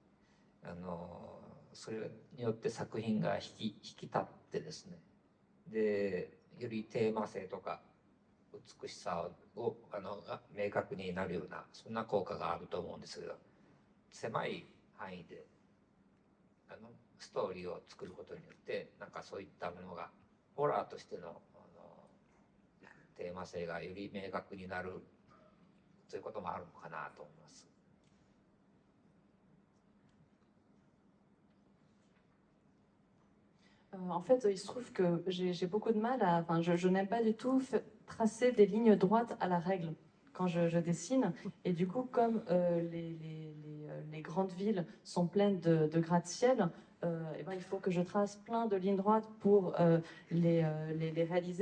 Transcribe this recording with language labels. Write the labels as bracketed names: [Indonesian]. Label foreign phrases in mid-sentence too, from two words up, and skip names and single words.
[Japanese] それによって作品が引き立ってですね、でよりテーマ性とか美しさをが明確になるようなそんな効果があると思うんですけど、狭い範囲でストーリーを作ることによってなんかそういったものがホラーとしてのテーマ性がより明確になるということもあるのかなと思います。 [French] En fait, il se trouve que j'ai beaucoup de mal à. Enfin, je n'aime pas du tout tracer des lignes droites à la règle quand je dessine. Et du coup, comme les grandes villes sont pleines de gratte-ciel, eh ben, il faut que je trace plein de lignes droites pour les réaliser.